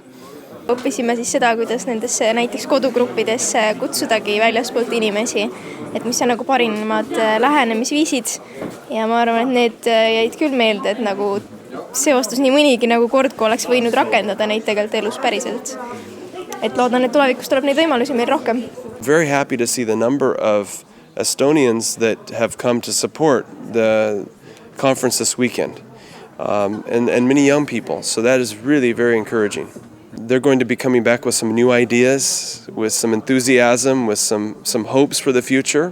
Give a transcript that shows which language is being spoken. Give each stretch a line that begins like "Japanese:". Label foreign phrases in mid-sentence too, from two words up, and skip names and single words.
Estonian: Õppisime siis seda, kuidas nendesse näiteks kodugruppidesse kutsudagi väljaspoolt inimesi, et mis on nagu parimad lähenemisviisid ja ma arvan, et need jäid küll meelde, et nagu seostus nii mõnigi nagu kord, kui oleks võinud rakendada neid tegelikult elus päriselt. Et loodan, et tulevikus tuleb neid võimalusi meil rohkem.
English: Very happy to see the number of Estonians that have come to support the conference this weekend and many young people, so that is really very encouraging. They're going to be coming back with some new ideas, with some enthusiasm, with some hopes for the future.